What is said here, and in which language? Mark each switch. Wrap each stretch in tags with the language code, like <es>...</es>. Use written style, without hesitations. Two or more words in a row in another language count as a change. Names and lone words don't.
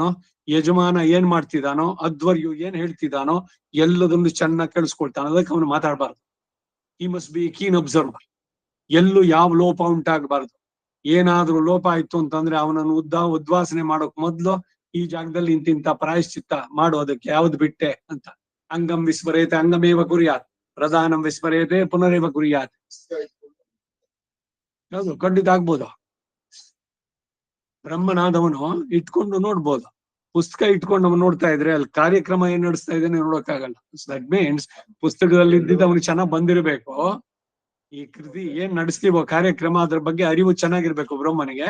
<kn>ಯಜಮಾನ ಏನ್ ಮಾಡ್ತಿದ್ದಾನೋ, ಅಧ್ವರ್ಯು ಏನ್ ಹೇಳ್ತಿದ್ದಾನೋ ಎಲ್ಲದನ್ನು ಚೆನ್ನಾಗಿ ಕೇಳಿಸ್ಕೊಳ್ತಾನ. ಅದಕ್ಕೆ ಅವನು ಮಾತಾಡ್ಬಾರ್ದು.</kn> <en>He must be keen observer.</en> <kn>ಎಲ್ಲೂ ಯಾವ ಲೋಪ ಉಂಟಾಗಬಾರ್ದು. ಏನಾದ್ರೂ ಲೋಪ ಆಯ್ತು ಅಂತಂದ್ರೆ ಅವನನ್ನು ಉದ್ವಾಸನೆ ಮಾಡೋಕ್ ಮೊದ್ಲು ಈ ಜಾಗದಲ್ಲಿ ಇಂತಿಂತ ಪ್ರಾಯಶ್ಚಿತ್ತ ಮಾಡೋದಕ್ಕೆ ಯಾವ್ದು ಬಿಟ್ಟೆ ಅಂತ.</kn> <sa>ಅಂಗಂ ವಿಸ್ಮರೇತೆ ಅಂಗಮೇವ ಕುರ್ಯಾತ್, ಪ್ರಧಾನಂ ವಿಸ್ಮರೇತೆ ಪುನರೇವ ಕುರ್ಯಾತ್.</sa> <kn>ಯಾವುದು ಖಂಡಿತ ಆಗ್ಬೋದು. ಬ್ರಹ್ಮನಾದವನು ಇಟ್ಕೊಂಡು ನೋಡ್ಬೋದು. ಪುಸ್ತಕ ಇಟ್ಕೊಂಡು ಅವನು ನೋಡ್ತಾ ಇದ್ರೆ ಅಲ್ಲಿ ಕಾರ್ಯಕ್ರಮ ಏನ್ ನಡೆಸ್ತಾ ಇದ್ದಾನೆ ನೋಡೋಕ್ಕಾಗಲ್ಲ.</kn> <en>That means</en> <kn>ಪುಸ್ತಕದಲ್ಲಿ ಇದ್ದಿದ್ದು ಅವನಿಗೆ ಚೆನ್ನಾಗ್ ಬಂದಿರಬೇಕು. ಈ ಕೃತಿ ಏನ್ ನಡೆಸ್ತೀವೋ ಕಾರ್ಯಕ್ರಮ ಅದ್ರ ಬಗ್ಗೆ ಅರಿವು ಚೆನ್ನಾಗಿರ್ಬೇಕು ಬ್ರಹ್ಮನಿಗೆ.</kn>